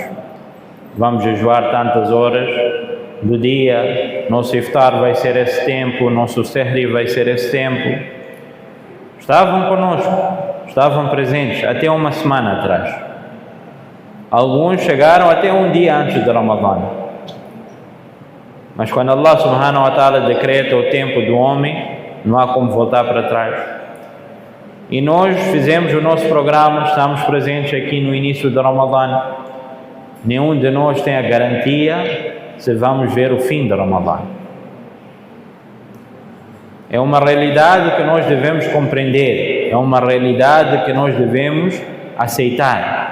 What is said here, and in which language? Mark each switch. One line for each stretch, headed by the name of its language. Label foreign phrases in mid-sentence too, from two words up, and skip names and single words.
Portuguese: Vamos jejuar tantas horas do dia, nosso iftar vai ser esse tempo, nosso sehri vai ser esse tempo. Estavam conosco, estavam presentes até uma semana atrás. Alguns chegaram até um dia antes de Ramadã. Mas quando
Arabic: الله سبحانه وتعالى
Portuguese: decreta o tempo do homem, não há como voltar para trás. E nós fizemos o nosso programa, estamos presentes aqui no início do Ramadã. Nenhum de nós tem a garantia se vamos ver o fim do Ramadã. É uma realidade que nós devemos compreender, é uma realidade que nós devemos aceitar.